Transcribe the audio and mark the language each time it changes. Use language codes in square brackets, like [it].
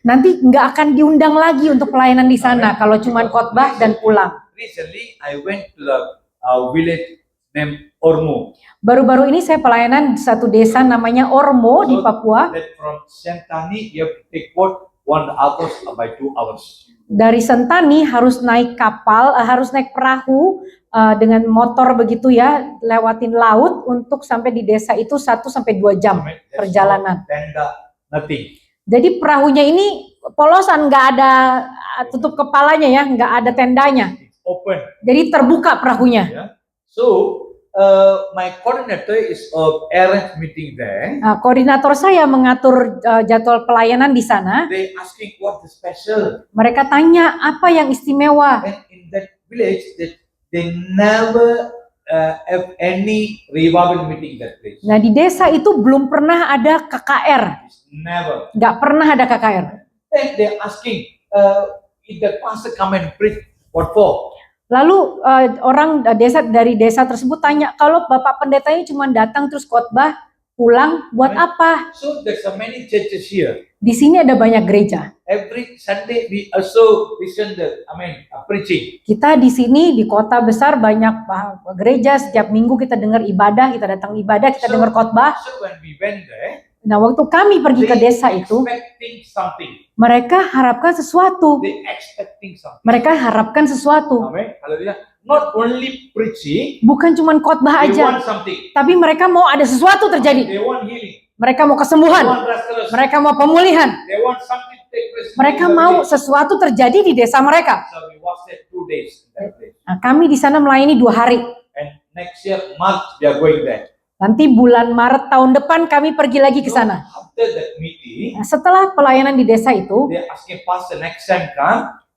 [id] Nanti nggak akan diundang lagi untuk pelayanan di sana kalau cuman khotbah dan pulang. [en] Recently, I went to the village named Ormo. [id] Baru-baru ini saya pelayanan di satu desa namanya Ormo di Papua. [en] That from Sentani, you have to take boat 1 hour by 2 hours. [id] Dari Sentani harus naik kapal, harus naik perahu dengan motor begitu ya, lewatin laut untuk sampai di desa itu 1 sampai 2 jam perjalanan. [en] Tenda, nothing. [id] Jadi perahunya ini polosan, nggak ada tutup kepalanya ya, nggak ada tendanya. [en] It's open. [id] Jadi terbuka perahunya. [en] Yeah. So my coordinator is arrange meeting there. [id] Nah, koordinator saya mengatur jadwal pelayanan di sana. [en] They asking what is special. [id] Mereka tanya apa yang istimewa. [en] And in that village, they never have any revival meeting in that place. [id] Nah di desa itu belum pernah ada KKR. [en] Never. [id] Nggak pernah ada KKR. [en] Then they're asking, if the pastor come and preach, what for? [id] Lalu orang dari desa tersebut tanya, kalau bapak pendetanya cuma datang terus khotbah pulang, buat apa? [en] So there's so many churches here. [id] Di sini ada banyak gereja. [en] Every Sunday we also listen preaching. [id] Kita di sini di kota besar banyak gereja, setiap minggu kita dengar ibadah, kita datang ibadah, kita dengar khotbah. [en] So when we went there, [id] Nah, waktu kami pergi ke desa itu, [en] expecting something. [id] mereka harapkan sesuatu. [en] They expecting something. [id] Mereka harapkan sesuatu. [en] Amen. Hallelujah. Not only preaching, [id] Bukan cuma khotbah [en] they [id] aja, [en] want something. [id] tapi mereka mau ada sesuatu terjadi. [en] They want healing. [id] Mereka mau [en] They [id] kesembuhan. [en] want restoration. [id] Mereka mau pemulihan. [en] They want something to take place. [id] Mereka mau sesuatu terjadi di desa mereka. [en] So we was there 2 days in that place. [id] Nah, kami di sana melayani 2 hari. [en] And next year, March, we are going there. [id] Nanti bulan Maret tahun depan kami pergi lagi ke sana. [en] After that meeting, [id] Nah, setelah pelayanan di desa itu, [en] they asking pastor next time come.